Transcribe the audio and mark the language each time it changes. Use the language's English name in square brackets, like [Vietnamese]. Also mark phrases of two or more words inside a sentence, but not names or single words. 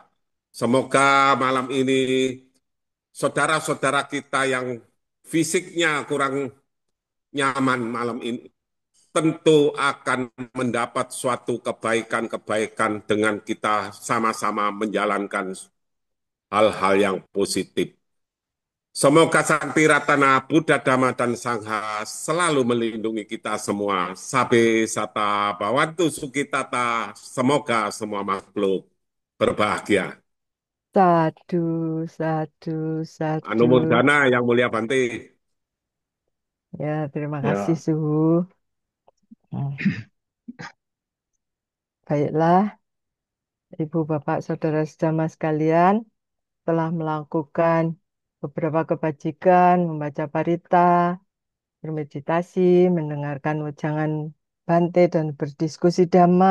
[Indonesian] Semoga malam ini saudara-saudara kita yang fisiknya kurang nyaman malam ini tentu akan mendapat suatu kebaikan-kebaikan dengan kita sama-sama menjalankan hal-hal yang positif. Semoga Sakti Ratana Buddha Dhamma dan Sangha selalu melindungi kita semua. [Pali] Sabe sata bawantu sukitata. [Indonesian] Semoga semua makhluk berbahagia. [Pali] Sadu, sadu, sadu. [Indonesian] Anumodana yang mulia Bante. Ya, terima kasih Ya, Suhu. Hmm, baiklah, Ibu, Bapak, Saudara sejamaah sekalian, telah melakukan beberapa kebajikan, membaca parita, bermeditasi, mendengarkan wejangan Bante, dan berdiskusi Dhamma.